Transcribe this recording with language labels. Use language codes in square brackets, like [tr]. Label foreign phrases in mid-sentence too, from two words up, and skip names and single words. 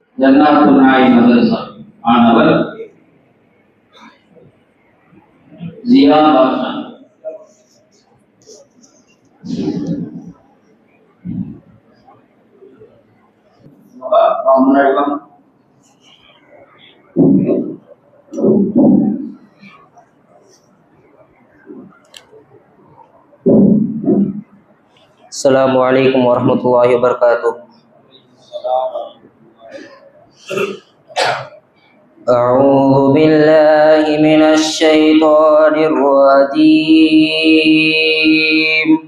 [ta] ஜன்னாத்துல் நாயிம் மதரசா மாணவர் ஜியா பாஷா. முன்னாடி வாங்க. [ar] السلام عليكم ورحمة الله وبركاته. أعوذ بالله من الشيطان الرجيم.